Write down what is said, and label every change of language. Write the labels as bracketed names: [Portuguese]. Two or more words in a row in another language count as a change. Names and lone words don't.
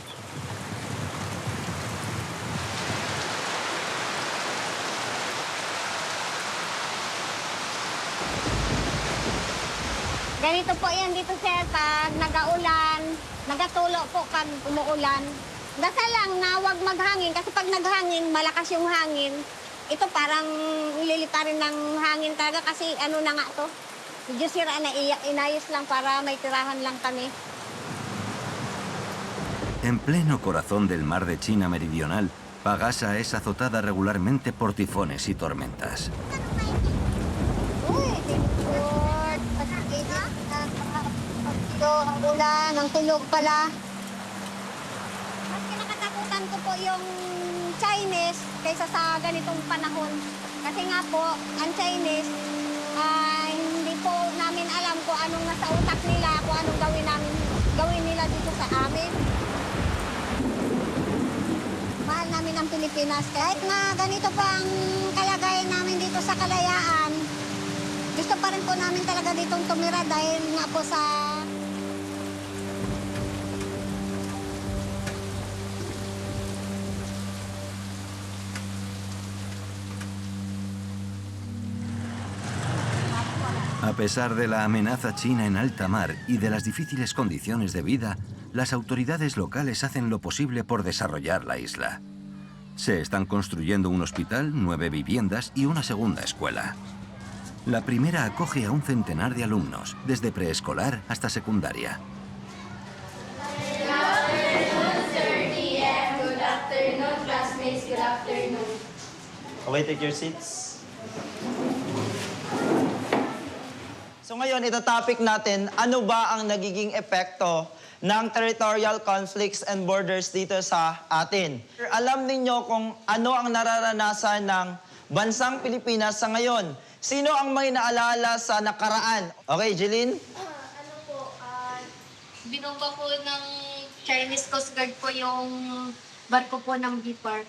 [Filipino] Ganito po yan dito, sir, pag nag-aulan, nagatulo po pag umuulan. Dasal lang na huwag maghangin kasi pag naghangin, malakas yung hangin. Ito parang ililitarin ng hangin talaga kasi ano na nga to. Medyo sira na inayos lang para may tirahan lang kami. [Spanish] En pleno corazón del mar de China Meridional, Pagasa es azotada regularmente por tifones y tormentas. [Filipino] Ang ulan, ang tulog pala. Mas kinakatakutan ko po yung Chinese kaysa sa ganitong panahon. Kasi nga po, ang Chinese, hindi po namin alam kung anong nasa utak nila, kung anong gawin nila dito sa amin. Mahal namin ang Pilipinas. Kahit na ganito pa ang kalagayan namin dito sa Kalayaan, gusto pa rin po namin talaga ditong tumira dahil nga po sa [Spanish] A pesar de la amenaza china en alta mar y de las difíciles condiciones de vida, las autoridades locales hacen lo posible por desarrollar la isla. Se están construyendo un hospital, 9 viviendas y una segunda escuela. La primera acoge a un centenar de alumnos, desde preescolar hasta secundaria. [English] Good afternoon, classmates. Good afternoon. Okay, take your seats. [Filipino] So ngayon, ito topic natin, ano ba ang nagiging epekto ng [English] territorial conflicts and borders [Filipino] dito sa atin? Alam ninyo kung ano ang nararanasan ng bansang Pilipinas sa ngayon. Sino ang may naalala sa nakaraan? Okay, Jeline? Binomba po ng Chinese Coast Guard po yung barko po ng BIPAR.